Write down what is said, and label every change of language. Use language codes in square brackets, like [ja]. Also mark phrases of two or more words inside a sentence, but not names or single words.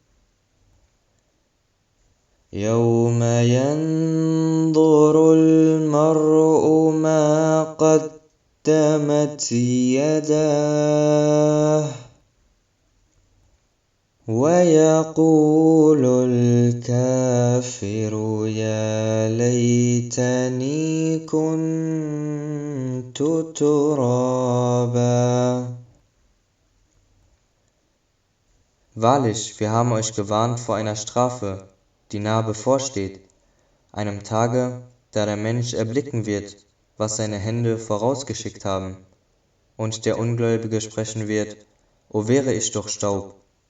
[ar] يوم ينظر المرء ما قدمت يداه ويقول الكافر يا ليتني كنت ترابا. [de] Wahrlich, wir haben euch gewarnt vor einer Strafe, die nahe bevorsteht, einem Tage, da der Mensch erblicken wird, was seine Hände vorausgeschickt haben, und der Ungläubige sprechen wird: O wäre ich doch Staub.